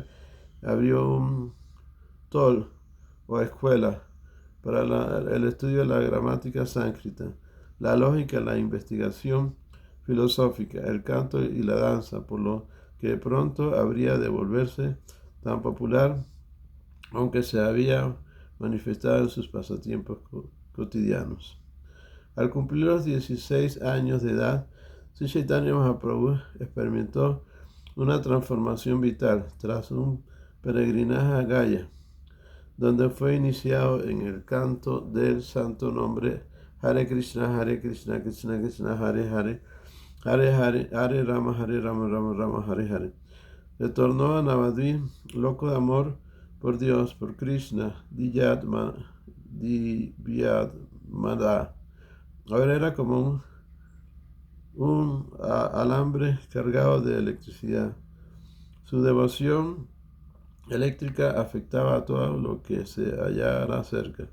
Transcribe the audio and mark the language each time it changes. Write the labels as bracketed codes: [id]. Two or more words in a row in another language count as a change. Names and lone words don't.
[es] Abrió un tol o escuela para el estudio de la gramática sánscrita, la lógica, la investigación filosófica, el canto y la danza, por lo que pronto habría de volverse tan popular, aunque se había manifestado en sus pasatiempos cotidianos. Al cumplir los 16 años de edad, Sri Chaitanya Mahaprabhu experimentó una transformación vital tras un peregrinaje a Gaya, donde fue iniciado en el canto del santo nombre Hare Krishna, Krishna Krishna, Hare Hare, Hare Rama, Rama Rama, Hare Hare. Retornó a Navadvip, loco de amor por Dios, por Krishna, [sa] Divyat Mada. [es] Ahora era como un alambre cargado de electricidad. Su devoción eléctrica afectaba a todo lo que se hallara cerca.